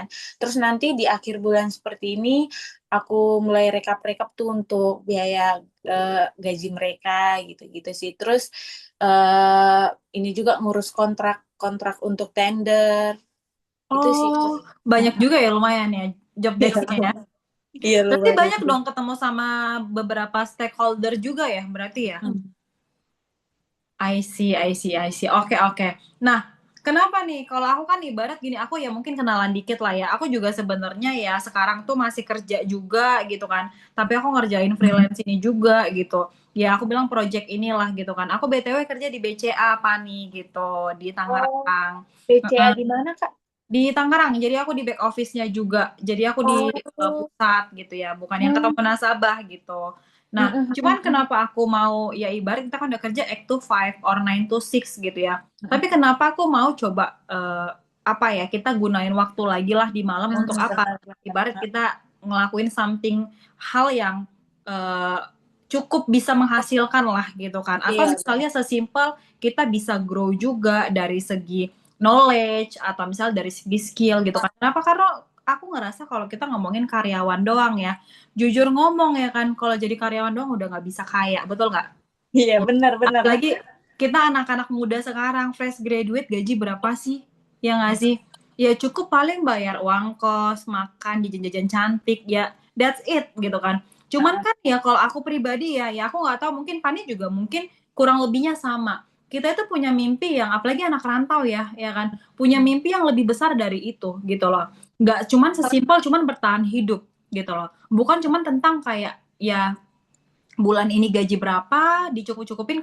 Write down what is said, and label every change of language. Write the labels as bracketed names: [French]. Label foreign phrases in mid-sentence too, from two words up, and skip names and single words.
[Indonesian] Terus nanti di akhir bulan seperti ini aku mulai rekap-rekap tuh untuk biaya gaji mereka gitu-gitu sih. Terus eh ini juga ngurus kontrak-kontrak untuk tender. Itu sih. Oh, banyak juga ya lumayan ya job Iya, desk-nya ya. iya Berarti lumayan. banyak dong ketemu sama beberapa stakeholder juga ya berarti ya? Hmm. [English] I see, I see, I see. [Indonesian] Oke, oke. Nah, kenapa nih? Kalau aku kan ibarat gini, aku ya mungkin kenalan dikit lah ya. Aku juga sebenarnya ya sekarang tuh masih kerja juga gitu kan. Tapi aku ngerjain freelance ini juga gitu. Ya aku bilang project inilah gitu kan. Aku BTW kerja di BCA apa nih gitu di Oh, Tangerang. PCA di mana, Kak? Di Tangerang, jadi aku di [English] back office-nya [Indonesian] juga. Jadi aku di Oh. pusat gitu ya, bukan yang Hmm. ketemu nasabah gitu. Nah, Mm, mm, cuman mm, kenapa aku mau ya ibarat kita kan udah kerja [English] 8 to 5 or 9 to 6 [Indonesian] gitu ya. Tapi mm, kenapa aku mau coba apa ya, kita gunain waktu lagi lah di malam untuk apa? benar, Ibarat benar. kita ngelakuin something hal yang eh, cukup bisa menghasilkan lah gitu kan. Atau Iya, misalnya sesimpel kita bisa grow juga dari segi knowledge atau misal dari segi skill gitu kan. Kenapa? Karena aku ngerasa kalau kita ngomongin karyawan doang ya, jujur ngomong ya kan, kalau jadi karyawan doang udah nggak bisa kaya, betul nggak? Iya, benar-benar. Apalagi kita anak-anak muda sekarang, [English] fresh graduate [Indonesian] gaji berapa sih? Ya nggak sih? Ya cukup paling bayar uang kos, makan, jajan-jajan cantik, ya [English] that's it [Indonesian] gitu kan. Cuman kan ya kalau aku pribadi ya aku nggak tahu, mungkin Pani juga mungkin kurang lebihnya sama. Kita itu punya mimpi yang, apalagi anak rantau ya kan, punya mimpi yang lebih besar dari itu gitu loh. Nggak cuman sesimpel cuman bertahan hidup gitu loh. Bukan cuman tentang kayak ya bulan ini gaji berapa, dicukup-cukupin.